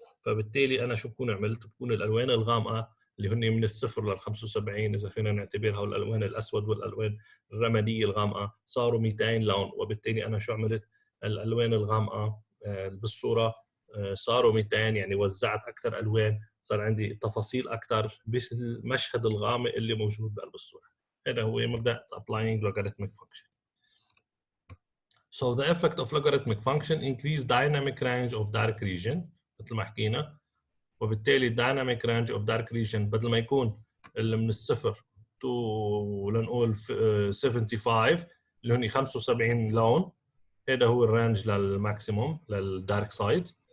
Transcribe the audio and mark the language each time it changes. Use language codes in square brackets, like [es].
[ar] فبالتالي أنا شو بكون عملت؟ بكون الألوان الغامقة اللي هن من الصفر لل 75 إذا فينا نعتبرها الألوان الأسود والألوان الرمادية الغامقة صاروا 200 لون، وبالتالي أنا شو عملت؟ الالوان الغامقه بالصوره صاروا 200، يعني وزعت اكثر الوان، صار عندي تفاصيل اكثر بالمشهد الغامق اللي موجود بقلب الصوره. هذا هو مبدا [en] applying logarithmic function. So the effect of logarithmic function increase dynamic range of dark region [ar] مثل ما حكينا، وبالتالي [en] dynamic range of dark region [ar] بدل ما يكون اللي من الصفر تو لنقول 75 اللي هن 75 لون، هذا هو [en] الرانج للماكسيموم للدارك سايد.